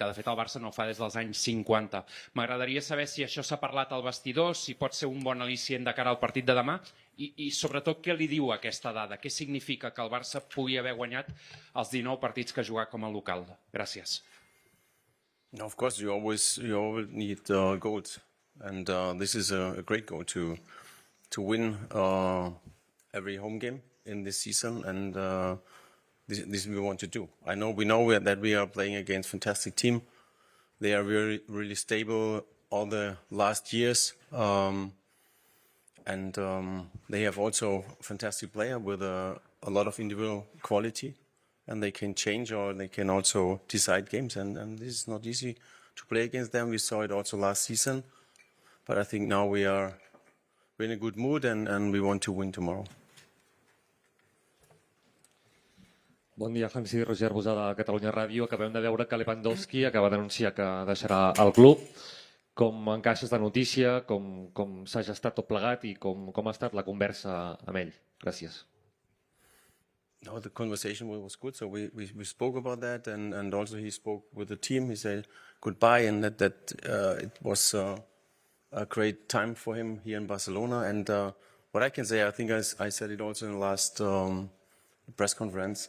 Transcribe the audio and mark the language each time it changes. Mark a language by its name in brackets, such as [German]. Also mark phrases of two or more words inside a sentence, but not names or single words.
[Catalan] De fet, el Barça no ho fa des dels anys 50. M'agradaria saber si això s'ha parlat al vestidor, si pot ser un bon al·licient de cara al partit de demà i sobretot què li diu aquesta dada, què significa que el Barça pugui haver guanyat els 19 partits que ha jugat com a local. Gràcies. [English] No, of course, you always need goals, and this is a great goal to win every home game in this season, and this we want to do. We know that we are playing against a fantastic team. They are really stable all the last years, and they have also a fantastic player with a lot of individual quality. And they can change or they can also decide games. And this is not easy to play against them. We saw it also last season. But I think now we're in a good mood and we want to win tomorrow. [Catalan] Bon dia, Hansi Roger Bosada, Catalunya Ràdio. Acabem de veure que Lewandowski acaba d'anunciar que deixarà el club. Com encaixes de notícia, com s'ha gestat tot plegat i com ha estat la conversa amb ell? Gràcies. [English] No, the conversation was good, so we spoke about that, and also he spoke with the team. He said goodbye, and that it was a great time for him here in Barcelona. And what I can say, I think I said it also in the last press conference.